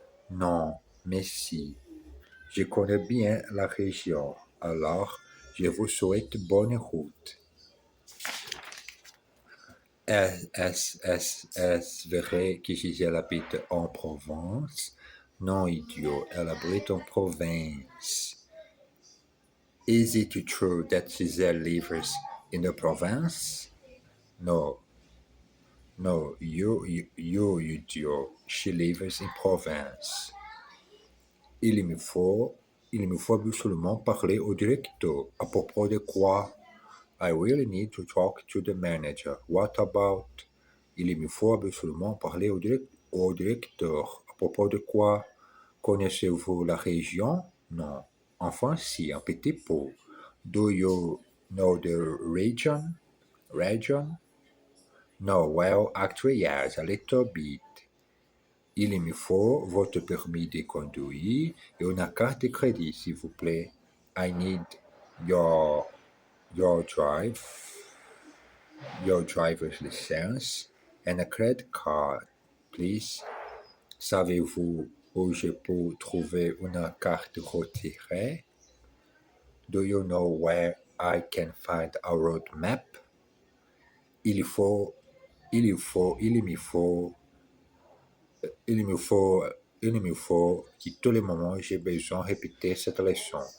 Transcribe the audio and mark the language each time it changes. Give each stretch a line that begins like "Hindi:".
French: Non, mais si. Je connais bien la région, alors je vous souhaite bonne route. Est-ce vrai que Gisèle habite en Provence? Non, idiot, elle habite en province.
English: Is it true that Gisèle lives in the province? No, no, you idiot, she lives in province.
French: Il me faut, il me faut absolument parler au directeur. À propos de quoi?
English: I really need to talk to the manager. What about?
French: Il me faut absolument parler au directeur. À propos de quoi? Connaissez-vous la région? Non. Enfin, si, un petit peu.
English: Do you know the region? Region? No, well, actually, yes, a little bit.
French: Il me faut votre permis de conduire et une carte de crédit, s'il vous plaît.
English: I need your your drive your driver's license and a credit card, please.
French: Savez-vous où je peux trouver une carte retirée?
English: Do you know where I can find a road map?
French: Il faut, il faut, il me faut, il me faut, il me faut que tous les moments j'ai besoin de répéter cette leçon.